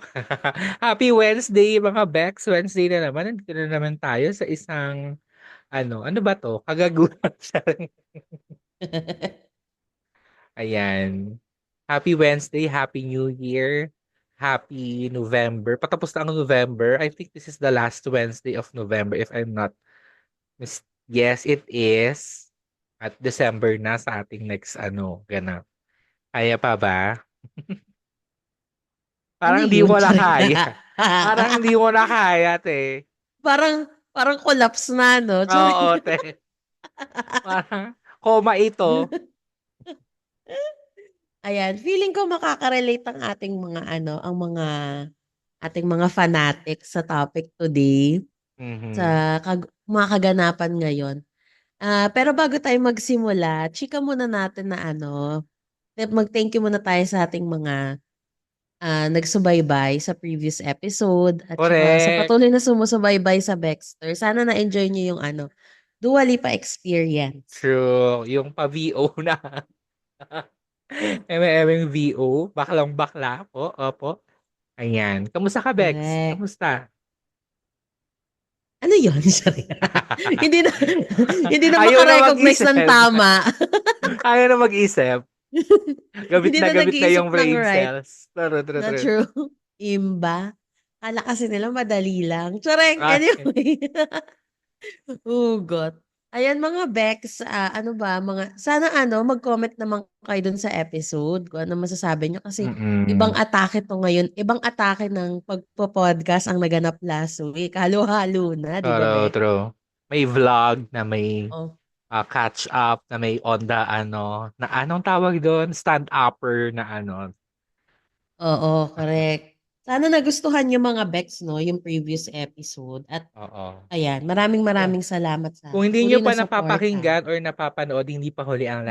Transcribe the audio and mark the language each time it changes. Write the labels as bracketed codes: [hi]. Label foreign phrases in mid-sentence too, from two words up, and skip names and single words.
[en] Happy Wednesday mga Bex. [tl] Wednesday na naman. Nandito na naman tayo sa isang, ano ba to? Kagaguhan siya. Ayan. [en] Happy Wednesday. Happy New Year. Happy November. [tl] Patapos na ang November. [en] I think this is the last Wednesday of November if I'm not Yes, it is. [tl] At December na sa ating next ganap. Kaya pa ba? Ano Parang di yun? mo na kaya. Parang di mo na kaya, te. parang collapse na, no? Oo, Charing. te. Parang koma ito. Ayan, feeling ko makaka-relate ang ating mga ang mga ating mga fanatics sa topic today, Mhm. sa mga kaganapan ngayon. Pero bago tayo magsimula, chika muna natin na mag- [en] thank you [tl] muna tayo sa ating mga nagsubaybay sa previous episode at saka sa Correct. patuloy na sumusubaybay sa Baxter. Sana na-enjoy niyo yung Dua Lipa experience. True. Yung pa-VO na. Eme-emeng VO. Baklang bakla po. Opo. Ayan. Kamusta ka, Bex? Correct. Kamusta? Ano yun? Sorry. hindi na hindi na Ayaw na makarecognize mag-isip. ng tama. Ayaw na mag-isip. Hindi na Gabit na nag-iisip yung ng brain right. [en] cells. True, true, [tl] Na true. true. Imba. Kala kasi nila madali lang. Tsareng, Ay, anyway. Hugot. Ayan mga Bex, ano ba, sana mag-comment naman kayo dun sa episode kung ano masasabi nyo kasi ibang mm, atake to ngayon, ibang atake ng pagpo-podcast ang naganap last week. Halo-halo na, di ba true, Bex? true. May vlog na may Oh, [en] catch up, [tl] na may [en] on the [tl] na anong tawag doon? Stand-upper na oo, correct. Sana nagustuhan yung mga Bex, no, yung previous episode. At Oo. ayan, maraming Kung, maraming salamat sa kung hindi nyo patuloy na pa suporta. napapakinggan or napapanood, hindi pa huli ang